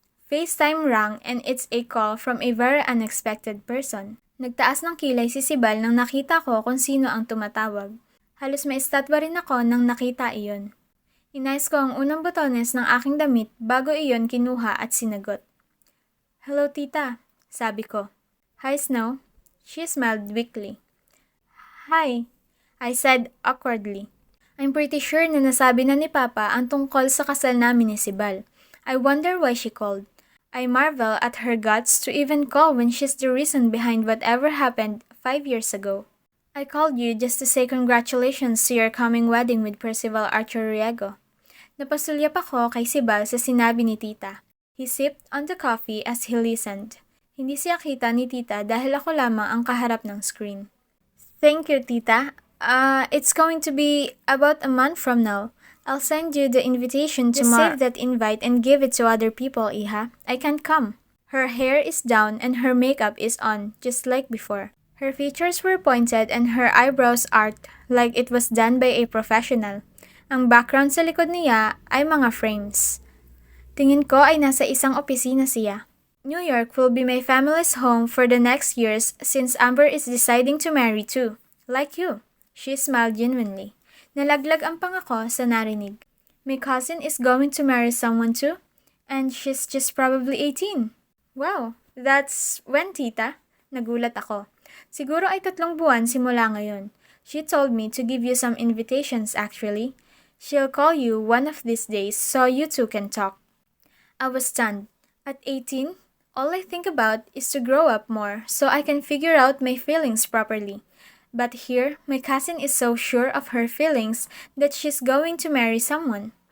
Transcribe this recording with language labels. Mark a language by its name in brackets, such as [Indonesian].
[English] FaceTime rang and it's a call from a very unexpected person. [Filipino] Nagtaas ng kilay si Sibal nang nakita ko kung sino ang tumatawag. Halos maistatwa rin ako nang nakita iyon. Inayos ko ang unang botones ng aking damit bago iyon kinuha at sinagot. [English] Hello tita, [Filipino] sabi ko. [English] Hi Snow. She smiled weakly. Hi, I said awkwardly. I'm pretty sure [Filipino] na nasabi na ni Papa ang tungkol sa kasal namin ni Sibal. [English] I wonder why she called. I marvel at her guts to even call when she's the reason behind whatever happened 5 years ago. I called you just to say congratulations to your coming wedding with Percival Archer Riego. [Filipino] Napasulyap ako kay Sibal sa sinabi ni Tita. [English] He sipped on the coffee as he listened. [Filipino] Hindi siya kita ni Tita dahil ako lamang ang kaharap ng screen. [English] Thank you, Tita. It's going to be about a month from now. I'll send you the invitation tomorrow. Just save that invite and give it to other people, Iha. I can't come. Her hair is down and her makeup is on, just like before. Her features were pointed and her eyebrows arched like it was done by a professional. [Filipino] Ang background sa likod niya ay mga frames. Tingin ko ay nasa isang opisina siya. [English] New York will be my family's home for the next years since Amber is deciding to marry too. Like you. She smiled genuinely. [Filipino] Nalaglag ang pangako sa narinig. [English] My cousin is going to marry someone too? And she's just probably 18. Wow, that's when, tita? [Filipino] Nagulat ako. Siguro ay 3 buwan simula ngayon. [English] She told me to give you some invitations actually. She'll call you one of these days so you two can talk. I was stunned. At 18, all I think about is to grow up more so I can figure out my feelings properly. But here, my cousin is so sure of her feelings that she's going to marry someone.